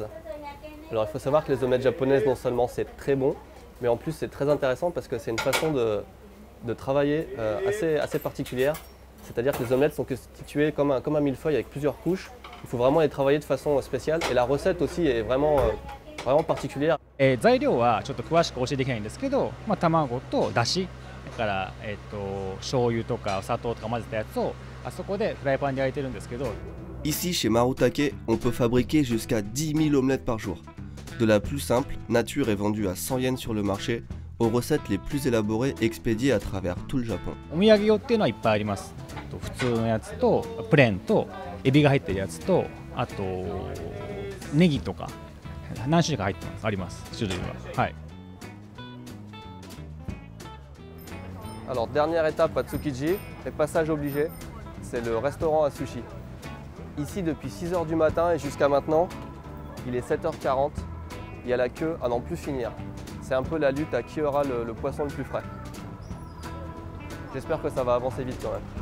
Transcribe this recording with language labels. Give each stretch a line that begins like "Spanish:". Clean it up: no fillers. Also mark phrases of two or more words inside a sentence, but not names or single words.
French: Alors il faut savoir que les omelettes japonaises, non seulement c'est très bon, mais en plus c'est très intéressant parce que c'est une façon de travailler assez particulière. C'est-à-dire que les omelettes sont constituées comme un millefeuille avec plusieurs couches. Il faut vraiment les travailler de façon spéciale et la recette aussi est vraiment particulière.
Japanese: 材料はちょっと詳しく教えていけないんですけど、卵とだし、だから、醤油とか砂糖とか混ぜたやつをあそこでフライパンで焼いてるんですけど。
French: Ici, chez Marutake, on peut fabriquer jusqu'à 10 000 omelettes par jour. De la plus simple, nature est vendue à 100 yens sur le marché, aux recettes les plus élaborées expédiées à travers tout le Japon.
Japanese: お土産用っていうのはいっぱいあります。普通のやつとプレーンとエビが入ってるやつとあとネギとか何種類か入ってます。あります。種類は。はい。
French: Alors dernière étape à Tsukiji, et passage obligé, c'est le restaurant à sushi. Ici depuis 6 h du matin et jusqu'à maintenant, il est 7 h 40, il y a la queue à n'en plus finir. C'est un peu la lutte à qui aura le poisson le plus frais. J'espère que ça va avancer vite quand même.